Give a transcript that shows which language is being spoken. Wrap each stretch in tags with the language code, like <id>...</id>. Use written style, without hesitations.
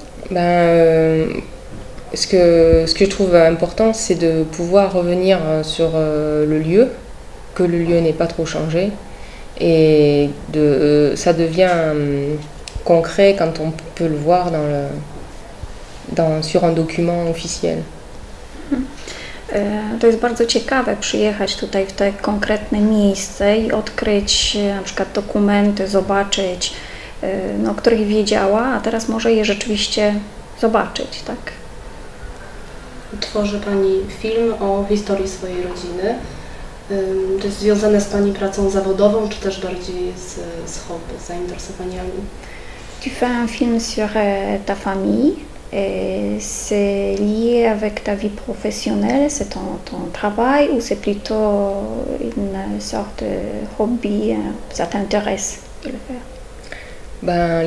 <fr>Ce que je trouve important, c'est de pouvoir revenir sur le lieu, que le lieu n'ait pas trop changé, et ça devient concret quand on peut le voir sur un document officiel.</fr> <pl>To jest bardzo ciekawe przyjechać tutaj w te konkretne miejsce i odkryć na przykład dokumenty, zobaczyć, o których wiedziała, a teraz może je rzeczywiście zobaczyć, tak? Tworzy Pani film o historii swojej rodziny. To jest związane z Pani pracą zawodową, czy też bardziej z hobby, z zainteresowaniami?</pl> <fr>Tu fais un film sur ta famille, c'est lié avec ta vie professionnelle, c'est ton travail ou c'est plutôt une sorte de hobby, ça t'intéresse de le faire?</fr>